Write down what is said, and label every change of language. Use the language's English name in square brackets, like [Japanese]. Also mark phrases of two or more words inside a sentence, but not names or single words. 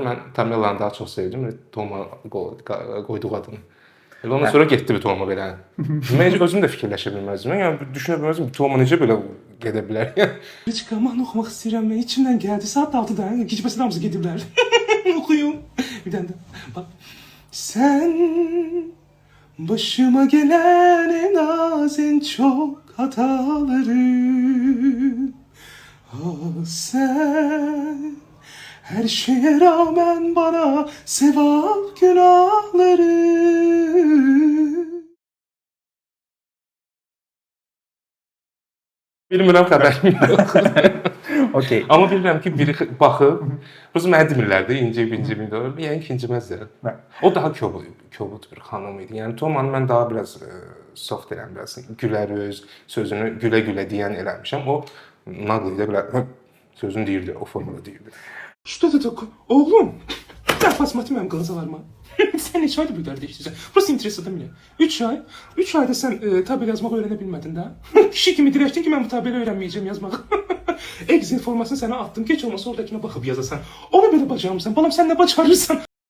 [Azerbaijani] Mən Tamelanı daha çox sevdim və Toma qoyduq adını. Elə ondan sonra getdi bir Toma belə. Mən özüm də fikirləşə bilməzdim. Yəni düşünə bilməzdim ki, Toma necə belə gedə bilər. Heç qaman oxumaq istəyirəm mən. İçimdən gəldi. Saat 6-da gecəbəsi hamısı gediblər. Oxuyum. Bir dənə də. Bax. [Turkish] Sen başıma gelen en az en çok hatalarım. Ah sen her şeye rağmen bana sevap günahlarım. [Azerbaijani] Bilmirəm, xəbərim yox. Okey. Amma bilirəm ki, biri baxıb, prosta mənə demirlər də, inci, yəni ki, inciməzlər. O daha kobud bir xanım idi. Yəni Tomanı mən daha biraz soft eləm, biraz gülərüz, sözünü gülə-gülə deyən eləmişəm. O naql ilə belə sözünü deyirdi, o formada deyirdi. [Russian] Что ты такой? [Azerbaijani] Oğlum, gel посмотри mənim qalazalarıma. Sen neçə aydır bu idarədə işləyirsən? Burası interesadı mənə. 3 ay. 3 ayda sən tabel yazmaq öyrənə bilmədin də. Kişi kimi dirəşdin ki, mən bu tabeli öyrənməyəcəm yazmağı. Excel formasını sənə attım. Keç olmasa oradakına baxıb yazasan. Onu belə bacarmısan. Balam sən nə bacarırsan?